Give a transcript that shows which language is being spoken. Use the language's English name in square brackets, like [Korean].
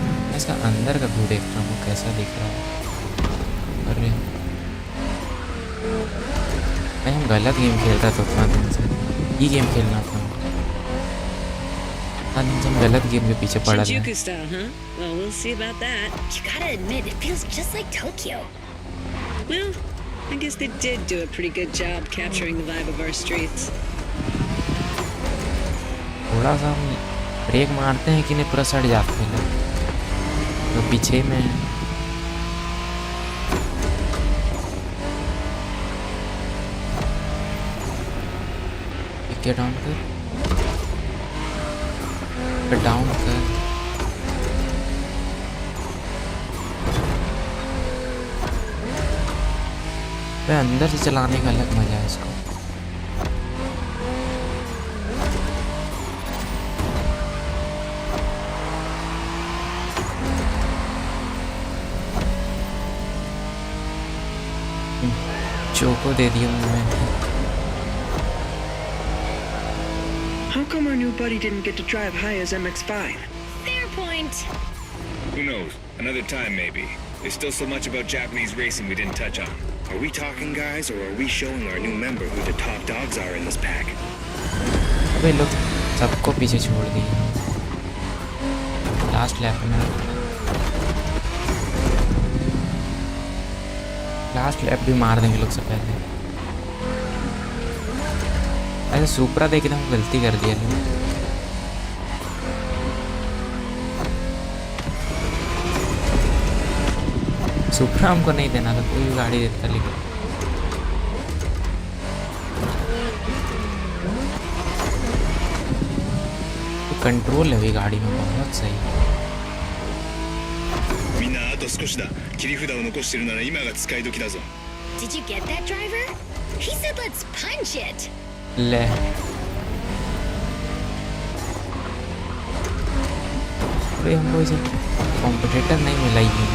[Hindi] मैं इसका अंदर का व्यू देख रहा हूँ कैसा दिख रहा है। अरे भाई हम गलत गेम खेल रहा था उतना दिन से, ये गेम खेलना था। हम गलत गेम के पीछे पड़ रहे हैं। [English] Shinjuku style, huh? Well, we'll see about that. You gotta admit, it feels just like Tokyo. Well, I guess they did do a pretty good job capturing the vibe of our streets. [Hindi] थोड़ा सा हम break मारते हैं कि नहीं पूरा सड़ जाते हैं लोग, तो पीछे में क्या डाउन कर, डाउन कर। मैं अंदर से चलाने का अलग मजा है इसको। चोको दे दिया मैंने। [English] How come our new buddy didn't get to drive high as MX-5? Fair point. Who knows? Another time, maybe. There's still so much about Japanese racing we didn't touch on. Are we talking, guys, or are we showing our new member who the top dogs are in this pack? [Hindi] अबे लोग सबको पीछे छोड़ दिए last lap में। Last lap भी मार देंगे लोग से पहले। ऐसे सुपरा देख के हम गलती कर दिया लोग। सुपरा हमको नहीं देना था, कोई भी गाड़ी देता। लेकिन तो कंट्रोल है भी गाड़ी में बहुत सही। [Japanese] みんなあと少しだ。切り札を残してるなら今が使い時だぞ。 [English] Did you get that, driver? He said let's punch it. [Hindi] ले अरे हमको इसे कॉम्पिटिटर नहीं मिला ही है।